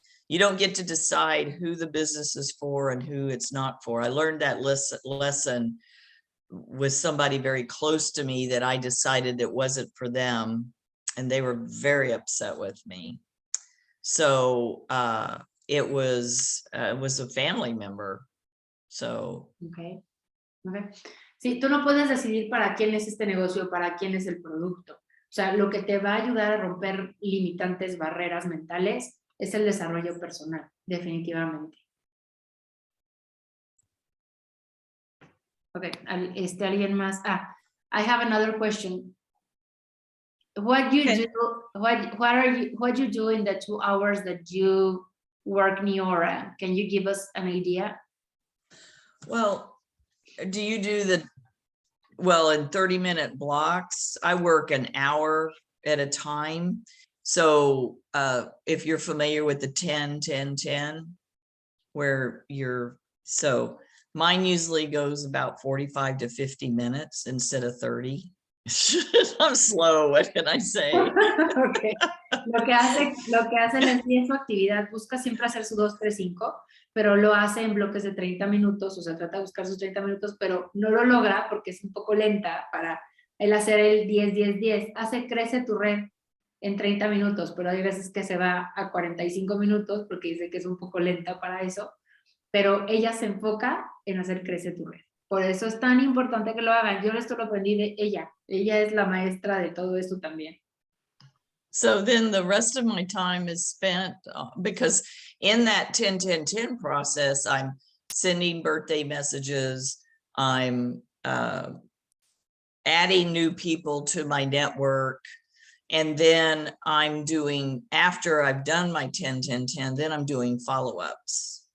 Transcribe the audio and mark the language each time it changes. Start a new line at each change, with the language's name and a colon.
English: You don't get to decide who the business is for and who it's not for. I learned that lesson with somebody very close to me, that I decided it wasn't for them, and they were very upset with me. So it was a family member. So okay.
Spanish: Sí, tú no puedes decidir para quién es este negocio, para quién es el producto. O sea, lo que te va a ayudar a romper limitantes, barreras mentales, es el desarrollo personal, definitivamente. Okay, alguien más.
English: I have another question. What you do? What you do in the 2 hours that you work Neora? Can you give us an idea? Well, do you do in 30-minute blocks? I work an hour at a time. So if you're familiar with the 10-10-10, where so mine usually goes about 45 to 50 minutes instead of 30. I'm slow, what can I say? Okay.
Spanish: Lo que hace Leslie en su actividad, busca siempre hacer su 2-3-5, pero lo hace en bloques de 30 minutos, o sea, trata de buscar sus 30 minutos, pero no lo logra porque es un poco lenta para él hacer el 10-10-10. Crece tu red en 30 minutos, pero hay veces que se va a 45 minutos porque dice que es un poco lenta para eso, pero ella se enfoca en hacer crece tu red. Por eso es tan importante que lo hagan. Yo esto lo aprendí de ella. Ella es la maestra de todo esto también.
English: So then the rest of my time is spent because in that 10-10-10 process, I'm sending birthday messages. I'm adding new people to my network. And then I'm doing, after I've done my 10-10-10, then I'm doing follow-ups.